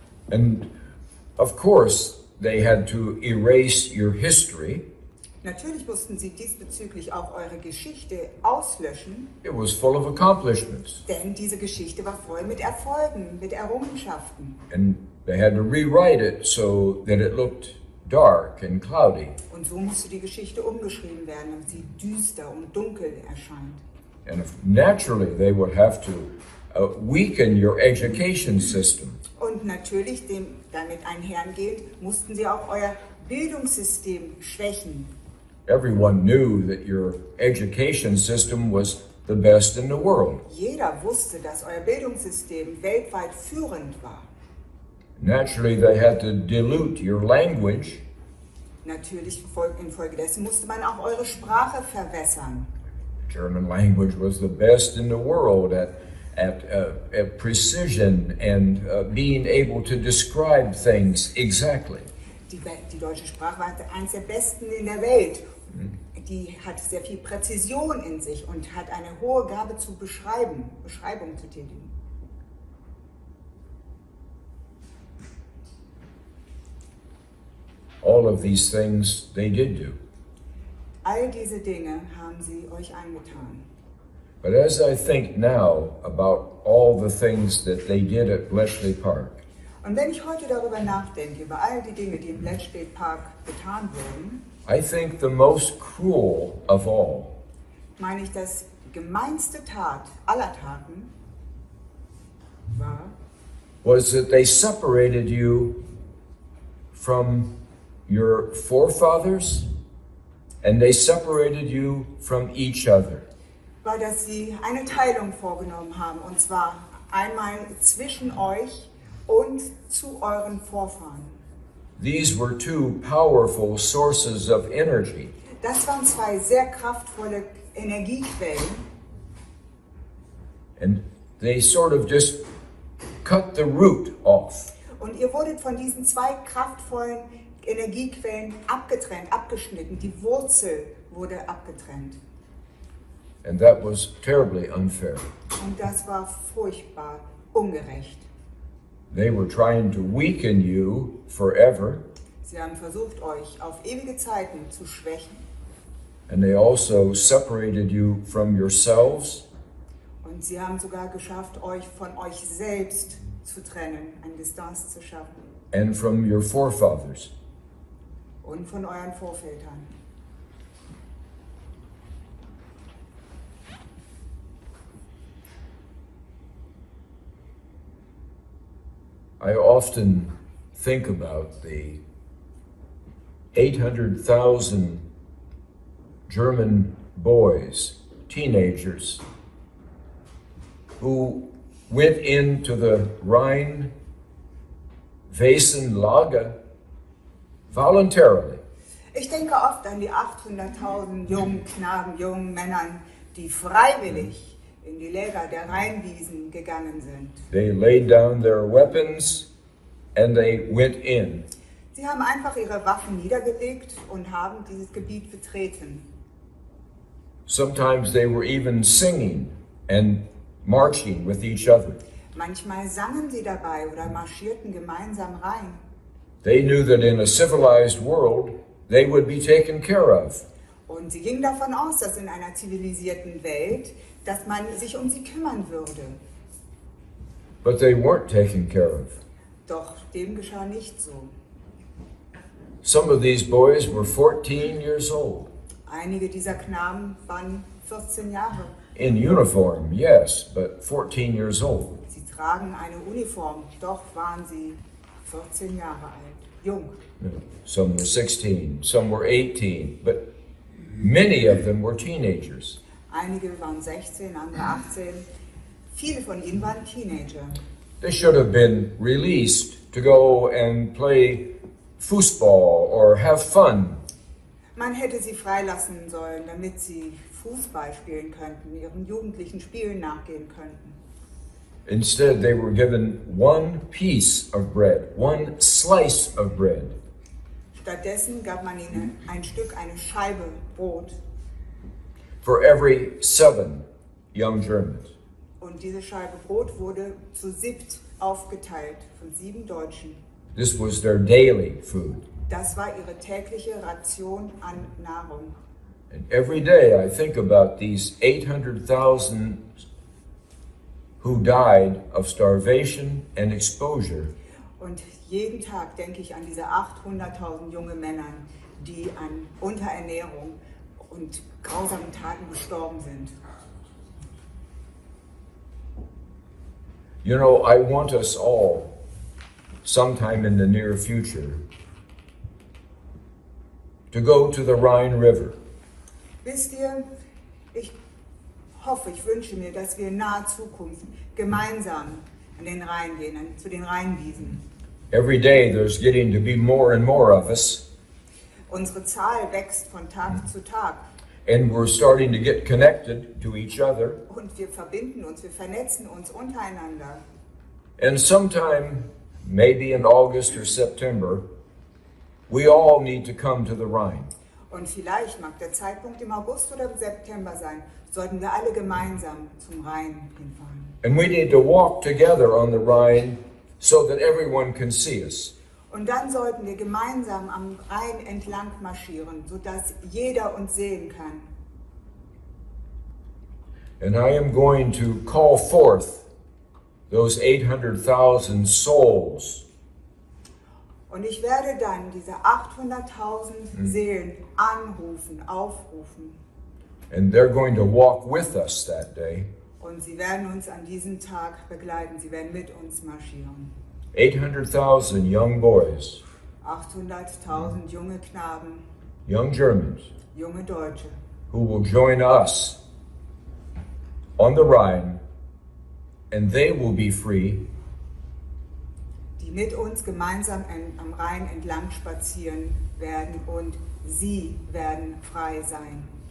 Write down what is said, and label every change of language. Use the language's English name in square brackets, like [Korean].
[English] And of course, they had to erase your history. [German] Natürlich mussten sie diesbezüglich auch eure Geschichte auslöschen, [English] It was full of accomplishments. [German] denn diese Geschichte war voll mit Erfolgen, mit Errungenschaften. [English] And they had to rewrite it so that it looked dark and cloudy. [German] Und so musste die Geschichte umgeschrieben werden, damit sie düster und dunkel erscheint. [English] And naturally, they would have to weaken your education system. [German] Und natürlich, damit einhergehend, mussten sie auch euer Bildungssystem schwächen. [English] Everyone knew that your education system was the best in the world. [German] Jeder wusste, dass euer Bildungssystem weltweit führend war. [English] Naturally, they had to dilute your language. [German] Natürlich infolgedessen musste man auch eure Sprache verwässern. [English] German language was the best in the world at precision and being able to describe things exactly. [German] Die deutsche Sprache war eines der besten in der Welt. Die hat sehr viel Präzision in sich und hat eine hohe Gabe zu Beschreibung zu tätigen. [English] All of these things they did do. [German] All diese Dinge haben sie euch angetan. [English] But as I think now about all the things that they did at Bletchley Park, [German] Und wenn ich heute darüber nachdenke, über all die Dinge, die im Bletchley Park getan wurden, [English] I think the most cruel of all [German] meine ich, das gemeinste Tat aller Taten war, [English] was that they separated you from your forefathers and they separated you from each other. [German] war, dass sie eine Teilung vorgenommen haben, und zwar einmal zwischen euch und zu euren Vorfahren. [English] These were two powerful sources of energy. [German] Das waren zwei sehr kraftvolle Energiequellen. [English] And they sort of just cut the root off. [German] Und ihr wurdet von diesen zwei kraftvollen Energiequellen abgetrennt, abgeschnitten. Die Wurzel wurde abgetrennt. [English] And that was terribly unfair. [German] Und das war furchtbar ungerecht. [English] They were trying to weaken you forever. [German] Sie haben versucht, euch auf ewige Zeiten zu schwächen. [English] And they also separated you from yourselves. [German] Und sie haben sogar geschafft, euch von euch selbst zu trennen, eine Distanz zu schaffen. [English] And from your forefathers. [German] Und von euren Vorvätern. [English] I often think about the 800,000 German boys, teenagers, who went into the Rhein-Westen-Lager voluntarily. [German] Ich denke oft an die 800.000 jungen Knaben, jungen Männern, die freiwillig in die Läger der Rheinwiesen gegangen sind. [English] They laid down their weapons and they went in. [German] Sie haben einfach ihre Waffen niedergelegt und haben dieses Gebiet betreten. [English] Sometimes they were even singing and marching with each other. [German] Manchmal sangen sie dabei oder marschierten gemeinsam rein. [English] They knew that in a civilized world they would be taken care of. [German] Und sie gingen davon aus, dass in einer zivilisierten Welt, dass man sich um sie kümmern würde. [English] But they weren't taken care of. [German] Doch dem geschah nicht so. [English] Some of these boys were 14 years old. [German] Einige dieser Knaben waren 14 Jahre. [English] In uniform, yes, but 14 years old. [German] Sie tragen eine Uniform, doch waren sie 14 Jahre alt, jung. [English] Some were 16, some were 18, but many of them were teenagers. [German] Einige waren 16, andere 18. Viele von ihnen waren Teenager. [English] They should have been released to go and play football or have fun. [German] Man hätte sie freilassen sollen, damit sie Fußball spielen könnten, ihren jugendlichen Spielen nachgehen könnten. [English] Instead, they were given one piece of bread, one slice of bread. [German] Stattdessen gab man ihnen ein Stück, eine Scheibe Brot. [English] For every 7 young Germans. [German] Und diese Scheibe Brot wurde zu 7 aufgeteilt von 7 Deutschen. [English] This was their daily food. [German] Das war ihre tägliche Ration an Nahrung. [English] And every day I think about these 800,000 who died of starvation and exposure. [German] Und jeden Tag denke ich an diese 800.000 junge Männer, die an Unterernährung und grausamen Taten gestorben sind. [English] You know, I want us all, sometime in the near future, to go to the Rhine River. [German] Wisst ihr, ich hoffe, ich wünsche mir, dass wir in naher Zukunft gemeinsam an den Rhein gehen, zu den Rheinwiesen. [English] Every day there's getting to be more and more of us. [German] Unsere Zahl wächst von Tag zu Tag. [English] And we're starting to get connected to each other. [German] Und wir verbinden uns, wir vernetzen uns untereinander. [English] And sometime, maybe in August or September, we all need to come to the Rhine. [German] Und vielleicht mag der Zeitpunkt im August oder im September sein, sollten wir alle gemeinsam zum Rhein hinfahren. [English] And we need to walk together on the Rhine so that everyone can see us. [German] Und dann sollten wir gemeinsam am Rhein entlang marschieren, sodass jeder uns sehen kann. [English] And I am going to call forth those 800,000 souls. [German] Und ich werde dann diese 800.000 Seelen anrufen, aufrufen. [English] And they're going to walk with us that day. [German] Und sie werden uns an diesem Tag begleiten, sie werden mit uns marschieren. [English] 800,000 young boys, [German] 800.000 junge Knaben, [English] young Germans, [German] junge Deutsche, [English] who will join us on the Rhine, and they will be free. [German] Die mit uns gemeinsam am Rhein entlang spazieren werden und sie werden frei sein.